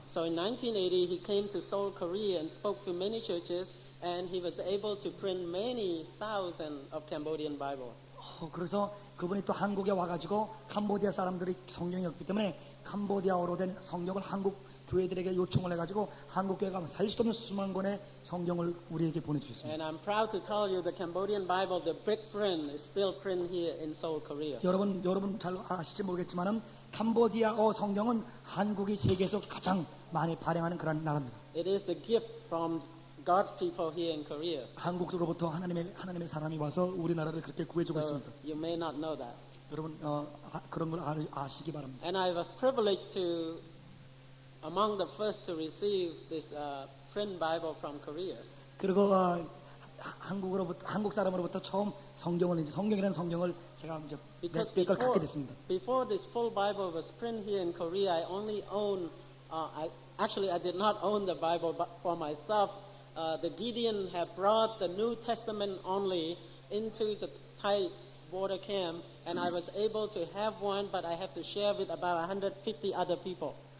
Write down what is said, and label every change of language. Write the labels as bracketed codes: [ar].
[en] So in 1980, he came to Seoul, Korea, and spoke to many churches, and he was able to print many thousands of Cambodian Bible. [ko] 그래서 그분이 또 한국에 와가지고 캄보디아 사람들이 성경이 없기 때문에 캄보디아어로 된 성경을 한국 교회들에게 요청을 해가지고 한국 교회가 살 수 없는 수만 권의 성경을 우리에게 보내주셨습니다. [en] And I'm proud to tell you the Cambodian Bible, the big print, is still print here in Seoul, Korea. [ko] 여러분 잘 아실지 모르겠지만은 캄보디아어 성경은 한국이 세계에서 가장 많이 발행하는 그런 나라입니다. [en] It is a gift from God's people here in Korea. [ko] 한국으로부터 하나님의 사람이 와서 우리나라를 그렇게 구해주고 [en] So [ko] 있습니다. [en] you may not know that. [ko] 여러분 그런 걸 아시기 바랍니다. [en] And I was privileged to, among the first to receive this print Bible from Korea. [ko] 그리고 한국 사람으로부터 처음 성경이라는 성경을 제가 이제 [en] Because [ko] 몇 걸 갖게 됐습니다. [en] before this full Bible was printed here in Korea, I only owned, I did not own the Bible for myself. The Gideon had brought the New Testament only into the Thai border camp, and I was able to have one, but I have to share with about 150 other people.